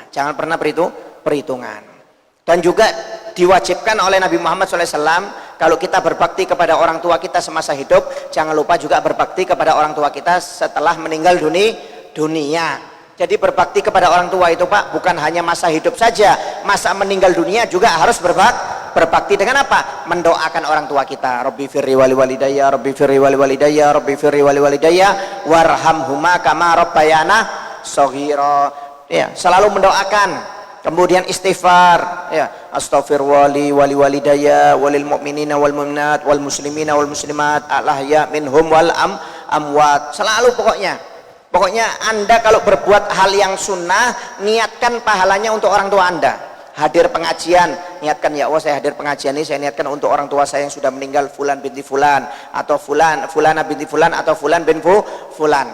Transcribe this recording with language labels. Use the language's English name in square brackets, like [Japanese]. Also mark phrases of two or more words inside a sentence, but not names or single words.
[Indonesian] Jangan pernah perhitungan. Dan juga diwajibkan oleh Nabi Muhammad SAW, kalau kita berbakti kepada orang tua kita semasa hidup, jangan lupa juga berbakti kepada orang tua kita setelah meninggal dunia. Jadi berbakti kepada orang tua itu Pak, bukan hanya masa hidup saja, masa meninggal dunia juga harus berbakti dengan apa? Mendoakan orang tua kita. [Arabic] رَبِّ اغْفِرْ لِي وَلِوَالِدَيَّ رَبِّ اغْفِرْ لِي وَلِوَالِدَيَّ رَبِّ اغْفِرْ لِي وَلِوَالِدَيَّ وَارْحَمْهُمَا كَمَا رَبَّيَانِي صَغِيرًا. [Indonesian] Ya, selalu mendoakan. Kemudian istighfar, ya, [Arabic] أَسْتَغْفِرُ اللَّهَ لِي وَلِوَالِدَيَّ وَلِلْمُؤْمِنِينَ وَالْمُؤْمِنَاتِ وَالْمُسْلِمِينَ وَالْمُسْلِمَاتِ الْأَحْيَاءِ مِنْهُمْ وَالْأَمْوَاتِ. [Indonesian] Selalu Pokoknya Anda kalau berbuat hal yang sunnah, niatkan pahalanya untuk orang tua Anda. Hadir pengajian, niatkan, ya Allah saya hadir pengajian ini, saya niatkan untuk orang tua saya yang sudah meninggal, [Arabic] فُلَان بِنْت فُلَان, [Indonesian] atau [Arabic] فُلَانَة بِنْت فُلَان, [Indonesian] atau [Arabic] فُلَان بِن فُلَان.